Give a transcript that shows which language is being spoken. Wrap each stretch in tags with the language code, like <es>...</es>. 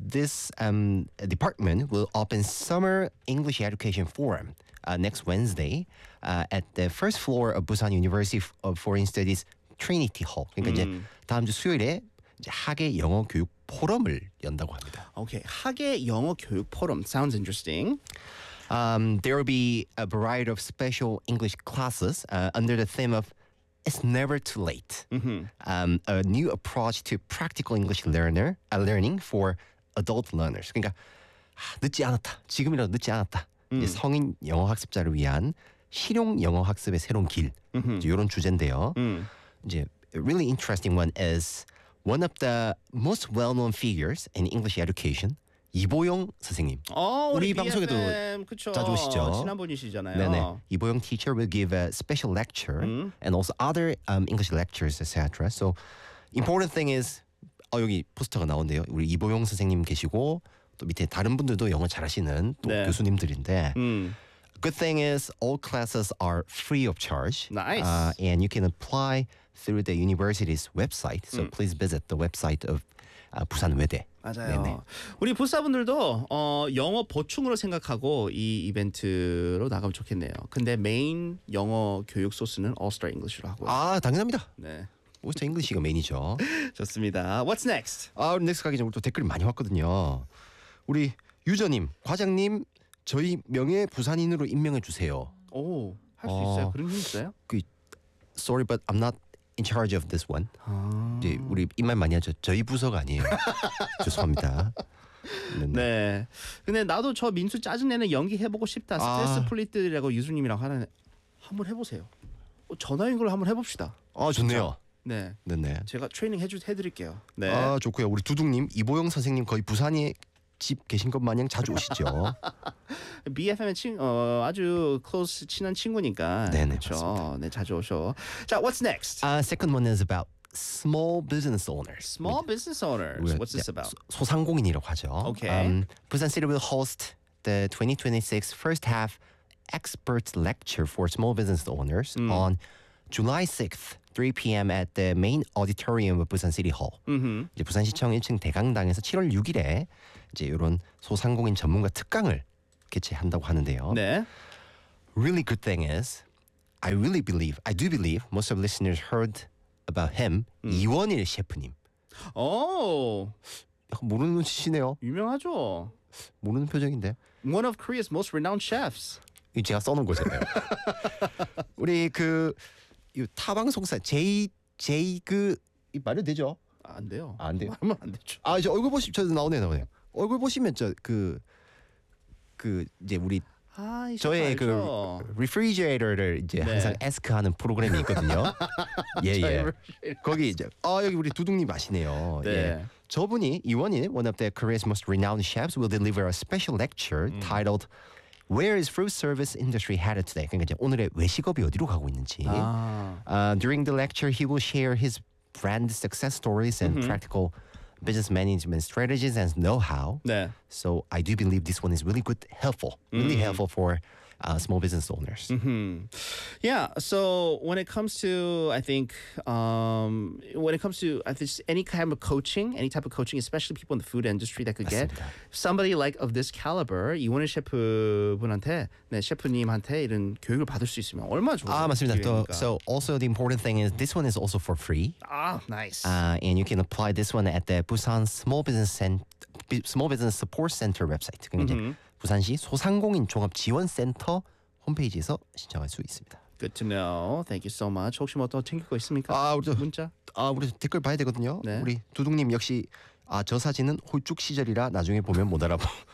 <en>This department will open summer English education forum next Wednesday at the first floor of Busan University of Foreign Studies Trinity Hall.</en> <ko>그러니까 이제 다음 주 수요일에 학예 영어 교육 포럼을 연다고 합니다. Okay, 학예 영어 교육 포럼</ko> <en>sounds interesting. There will be a variety of special English classes under the theme of "It's never too late." Mm-hmm. A new approach to practical English learner learning for adult learners.</en> <ko>그러니까 늦지 않았다. 지금이라도 늦지 않았다. 이제 성인 영어 학습자를 위한 실용 영어 학습의 새로운 길. 이런 주제인데요. 이제</ko> <en>really interesting one is. One of the most well-known figures in English education, 이보영 선생님.</en> <ko>우리 BFM, 방송에도 그쵸. 자주 오시죠. 친한 분이시잖아요.</ko> <en>네네. 이보영 teacher will give a special lecture and also other English lectures, etc. So important thing is,</en> <ko>여기 포스터가 나온대요. 우리 이보영 선생님 계시고 또 밑에 다른 분들도 영어 잘하시는 또 네. 교수님들인데</ko> <en>Good thing is all classes are free of charge. Nice. And you can apply through the university's website. So please visit the website of Busan 외대.</en> <ko>맞아요. 네네. 우리 부사분들도 영어 보충으로 생각하고 이 이벤트로 나가면 좋겠네요. 근데 메인 영어 교육 소스는 All Star English로 하고요. 아 당연합니다. 네. All Star English가 메인이죠. 좋습니다.</ko> <en>What's next?</en> <ko>우리 next 가기 전에 또 댓글이 많이 왔거든요. 우리 유저님, 과장님. 저희 명예 부산인으로 임명해 주세요. 오, 할 수 있어요. 그런 게 있어요?</ko> <en>Sorry, but I'm not in charge of this one.</en> <ko>이제 우리 이 말 많이 하죠. 저희 부서가 아니에요. 죄송합니다. 네네. 네. 근데 나도 저 민수 짜증내는 연기 해보고 싶다. 스트레스 풀리드라고 유수님이랑 하는 한번 해보세요. 전화 연결 한번 해봅시다. 아 좋네요. 진짜? 네, 네네. 제가 트레이닝 해드릴게요. 네. 아 좋고요. 우리 두둥님, 이보영 선생님 거의 부산이. 집 계신 것 마냥 자주 오시죠. BFM의 친 아주</ko> <en>close</en> <ko>친한 친구니까. 네네, 그렇죠. 네, 자주 오셔. 자,</ko> <en>what's next? Second one is about small business owners. Small business owners. What's this about?</en> <ko>소상공인이라고 하죠.</ko> <en>Okay. Busan City will host the 2026 first half expert lecture for small business owners on July 6th, 3 p.m. at the main auditorium of Busan City Hall.</en> <ko>이제 부산시청 1층 대강당에서 7월 6일에 이제 이런 소상공인 전문가 특강을 개최한다고 하는데요. 네.</ko> <en>Really good thing is I really believe, I do believe most of listeners heard about him.</en> <ko>이원일 셰프님. 오. 약간 모르는 눈치시네요. 유명하죠. 모르는 표정인데.</ko> <en>One of Korea's most renowned chefs.</en> <ko>제가 써놓은 거잖아요. 우리 그 타방송사 제이그 말이 되죠? 안 돼요. 아, 안 돼요. 하면 안 되죠. 아 이제 얼굴 보시면 저 나오네요, 나오네요. 얼굴 보시면 저 그 이제 우리 아, 저의 그 refrigerator를 이제 네. 항상 ask하는 프로그램이 있거든요. 예예. 예. 거기 이제 아 여기 우리 두둥님 아시네요. 네. 예. 저분이</ko> <en>이원일 one of the Korea's most renowned chefs will deliver a special lecture titled Where is food service industry headed today?</en> <ko>그러니까 이제 오늘의 외식업이 어디로 가고 있는지. 아.</ko> <en>During the lecture, he will share his brand success stories and practical business management strategies and know-how.</en> <ko>네.</ko> <en>So I do believe this one is really good, helpful, really helpful for small business owners. Yeah. So when it comes to, I think, any kind of coaching, any type of coaching, especially people in the food industry that could get somebody like of this caliber,</en> <ko>이원일 셰프분한테, 네 셰프님한테 이런 교육을 받을 수 있으면 얼마나 좋을까? 아 맞습니다.</ko> <en>또, so also the important thing is this one is also for free. Ah, nice. And you can apply this one at the Busan Small Business Support Center website.</en> <ko>부산시 소상공인 종합지원센터 홈페이지에서 신청할 수 있습니다.</ko> <en>Good to know. Thank you so much.</en> <ko>혹시 뭐 또 챙길 거 있습니까? 아, 우리 문자. 아, 우리 댓글 봐야 되거든요. 네. 우리 두둥님 역시 아, 저 사진은 홀쭉 시절이라 나중에 보면 못 알아봐.</ko>